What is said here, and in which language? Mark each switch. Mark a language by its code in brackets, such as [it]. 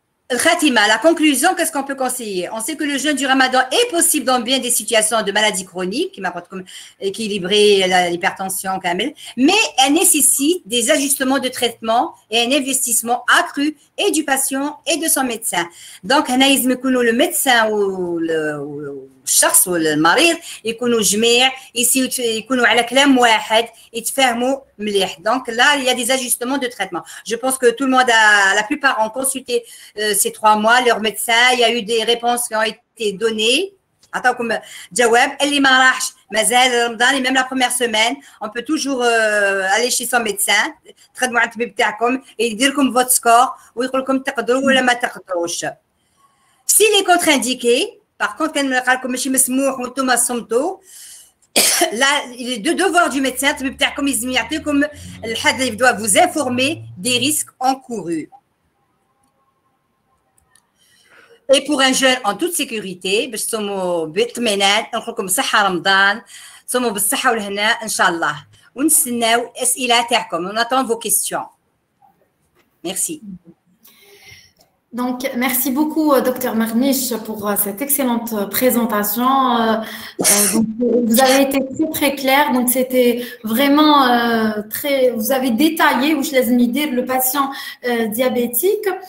[fr] La conclusion, qu'est-ce qu'on peut conseiller? On sait que le jeûne du Ramadan est possible dans bien des situations de maladies chroniques, comme équilibrer l'hypertension, mais elle nécessite des ajustements de traitement et un investissement accru et du patient et de son médecin. Donc, le médecin ou [ar] الشخص ولا المريض يكونوا جميع يكونوا على كلام واحد يتفاهموا مليح. [fr] Donc là, il y a des ajustements de traitement. Je pense que tout le monde la plupart ont consulté ces 3 mois leur médecin. Il y a eu des réponses qui ont été données. [ar] عطاوكم جواب اللي ما راحش مازال رمضان [fr] même la première semaine on peut toujours aller chez son médecin [ar] تخدموا على الطبيب تاعكم يدير لكم [fr] votre score [ar] ويقول لكم تقدروا ولا ما تقدروش. [fr] S'il est contre-indiqué, par contre, quand on [ar] قال لكم ماشي مسموح وانتم صمتوا [fr] là il est de devoir du médecin [ar] الطبيب تاعكم يلزم يعطيكم الحد اللي [fr] doit vous informer des risques encourus. Et pour un jeûne en toute sécurité [ar] باش تصوموا باطمئنان نقول لكم صحة رمضان تصوموا بالصحة والهناء إن شاء الله ونستناو الأسئلة تاعكم. [fr] On attend vos questions. Merci. Donc, merci beaucoup, Dr Merniche, pour cette excellente présentation. Donc, vous avez été très, très clair. Donc, c'était vraiment très… Vous avez détaillé le patient diabétique.